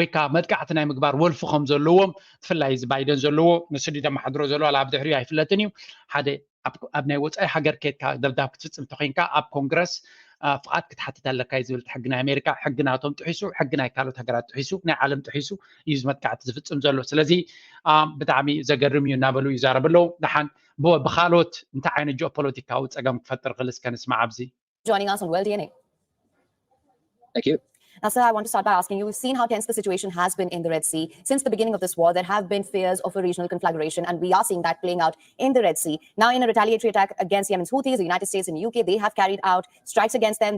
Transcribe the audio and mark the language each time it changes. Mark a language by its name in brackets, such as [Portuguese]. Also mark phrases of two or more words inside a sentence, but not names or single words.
[Tigrinya] ከዓ መጥቃዕቲ ናይ ምግባር ወልፊ ከም ዘለዎም ብፍላይ እዚ ባይደን ዘለዎ ንስዲ ደመሓድሮ ዘለዋ ኣብ ድሕሪኡ ኣይፍለጥን እዩ ሓደ ኣብ ናይ ወፃኢ ሃገር ከድካ ደብዳብ ክትፍፅም ተኮይንካ ኣብ ኮንግረስ ፍቓድ ክትሓትት ኣለካ ዝብል ሕጊ ናይ ኣሜሪካ ሕጊ ናቶም ጥሒሱ ሕጊ ናይ ካልኦት ሃገራት ጥሒሱ ናይ ዓለም ጥሒሱ እዩ መጥቃዕቲ ዝፍፅም ዘሎ ስለዚ ብጣዕሚ ዘገርም እዩ እናበሉ ይዛረብ ኣለዉ ድሓን ብካልኦት እንታይ ዓይነት ጂኦፖለቲካዊ ፀገም ክፈጥር ክልስ ከንስማዕ ኣብዚ [English] joining us on World DNA. Thank you. Now, sir, I want to start by asking you, we've seen how tense the situation has been in the Red Sea. Since the beginning of this war, there have been fears of a regional conflagration, and we are seeing that playing out in the Red Sea. Now, in a retaliatory attack against Yemen's Houthis, the United States and UK, they have carried out strikes against them.